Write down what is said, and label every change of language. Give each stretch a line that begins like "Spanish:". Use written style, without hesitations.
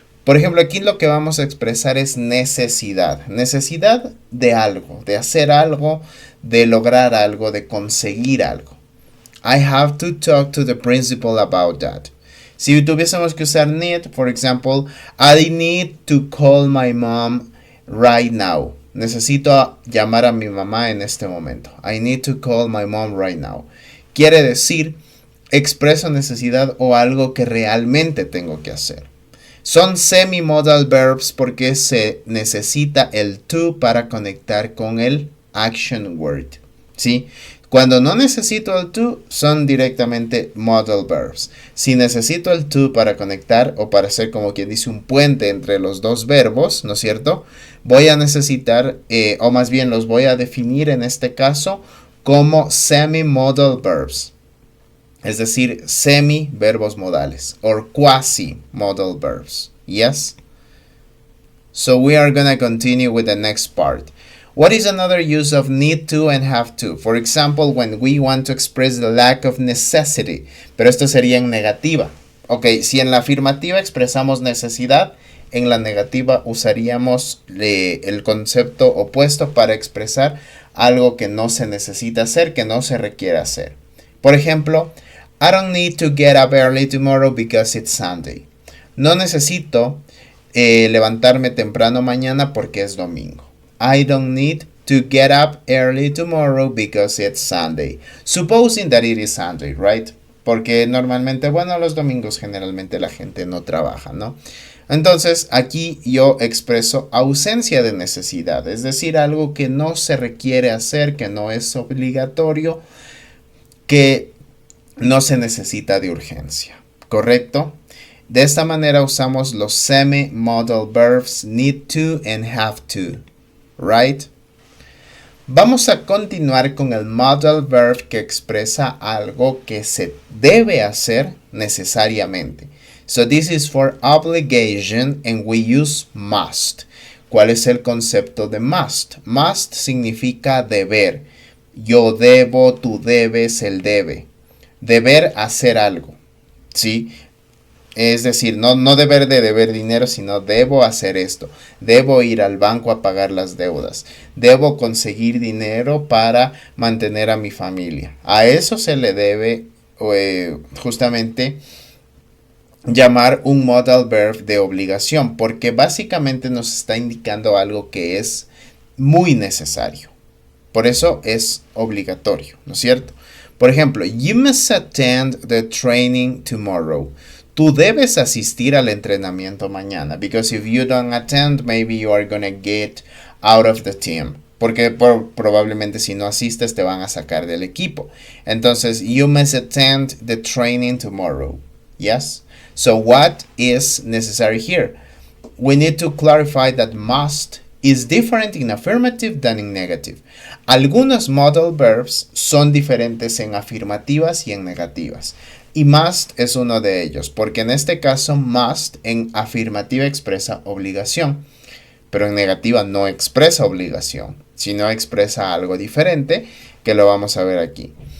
Spanish: Por ejemplo, aquí lo que vamos a expresar es necesidad. Necesidad de algo, de hacer algo, de lograr algo, de conseguir algo.
English: I have to talk to the principal about that.
Spanish: Si tuviésemos que usar
English: need, for example, I need to call my mom right now.
Spanish: Necesito llamar a mi mamá en este momento.
English: I need to call my mom right now.
Spanish: Quiere decir, expreso necesidad o algo que realmente tengo que hacer. Son semi-modal verbs porque se necesita el to para conectar con el action word. ¿Sí? Cuando no necesito el to, son directamente modal verbs. Si necesito el to para conectar o para hacer como quien dice un puente entre los dos verbos, ¿no es cierto? Voy a necesitar, o más bien los voy a definir en este caso como semi-modal verbs. Es decir, semi-verbos modales or quasi-modal verbs. Yes?
English: So we are going to continue with the next part. What is another use of need to and have to? For example, when we want to express the lack of necessity.
Spanish: Pero esto sería en negativa. Ok, si en la afirmativa expresamos necesidad, en la negativa usaríamos el concepto opuesto para expresar algo que no se necesita hacer, que no se requiere hacer. Por ejemplo,
English: I don't need to get up early tomorrow because it's Sunday.
Spanish: No necesito levantarme temprano mañana porque es domingo.
English: I don't need to get up early tomorrow because it's Sunday. Supposing that it is Sunday, right?
Spanish: Porque normalmente, bueno, los domingos generalmente la gente no trabaja, ¿no? Entonces, aquí yo expreso ausencia de necesidad, es decir, algo que no se requiere hacer, que no es obligatorio, que no se necesita de urgencia, ¿correcto? De esta manera usamos los semi-modal verbs need to and have to, right? Vamos a continuar con el modal verb que expresa algo que se debe hacer necesariamente.
English: So this is for obligation and we use must.
Spanish: ¿Cuál es el concepto de must? Must significa deber. Yo debo, tú debes, él debe. Deber hacer algo, ¿sí? Es decir, no deber de deber dinero, sino debo hacer esto. Debo ir al banco a pagar las deudas. Debo conseguir dinero para mantener a mi familia. A eso se le debe justamente llamar un modal verb de obligación, porque básicamente nos está indicando algo que es muy necesario. Por eso es obligatorio, ¿no es cierto? Por ejemplo,
English: you must attend the training tomorrow.
Spanish: Tú debes asistir al entrenamiento mañana.
English: Because if you don't attend, maybe you are gonna get out of the team.
Spanish: Porque probablemente si no asistes te van a sacar del equipo.
English: Entonces, you must attend the training tomorrow. Yes? So what is necessary here? We need to clarify that must is different in affirmative than in negative.
Spanish: Algunos modal verbs son diferentes en afirmativas y en negativas. Y must es uno de ellos, porque en este caso must en afirmativa expresa obligación, pero en negativa no expresa obligación, sino expresa algo diferente que lo vamos a ver aquí.